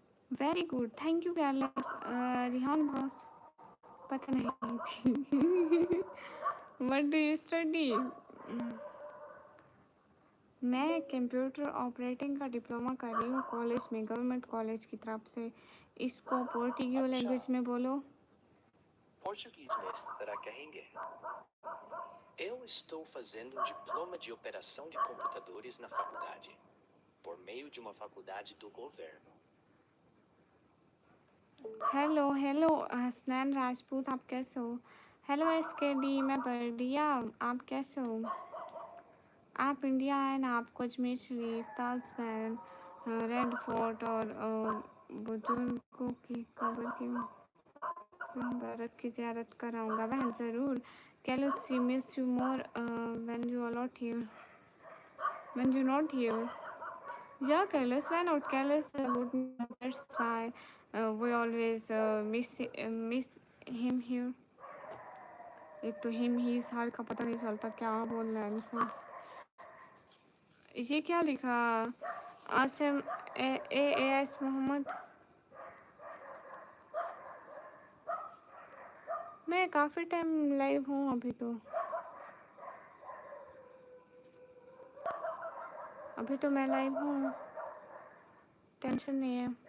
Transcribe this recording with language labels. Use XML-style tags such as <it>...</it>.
<en>Very good, thank you Carlos. Rihan boss,</en> <hi>पता नहीं।</hi> <en>What do you study?</en> <hi>मैं कंप्यूटर ऑपरेटिंग का डिप्लोमा कर रही हूँ कॉलेज में, गवर्नमेंट कॉलेज की तरफ से। इसको पोर्टुगीज लैंग्वेज में बोलो।</hi> <pt>Português mestre terá carregue. Eu estou fazendo um diploma de operação de computadores na faculdade, por meio de uma faculdade do governo.</pt> <hi>Hello hello Hasnain Rajput, आप कैसे हो? हेलो SKD, मैं बढ़िया, आप कैसे हो? आप इंडिया आए ना, आपको अजमेर शरीफ, ताजमहल, रेड फोर्ट और बुजुर्गों की कब्र की मुबारक की ज़ियारत कराऊंगा बहन ज़रूर.</hi> <en>Carlos, we miss you more when you are not here. When you're not here. Yeah, Carlos, why not? Carlos good. That's why we always miss him here.</en> <hi>एक तो हिम ही साल का पता नहीं चलता क्या बोल रहा है इनको. ये क्या लिखा? आसिम AS मोहम्मद. मैं काफ़ी टाइम लाइव हूँ अभी तो मैं लाइव हूँ, टेंशन नहीं है.</hi>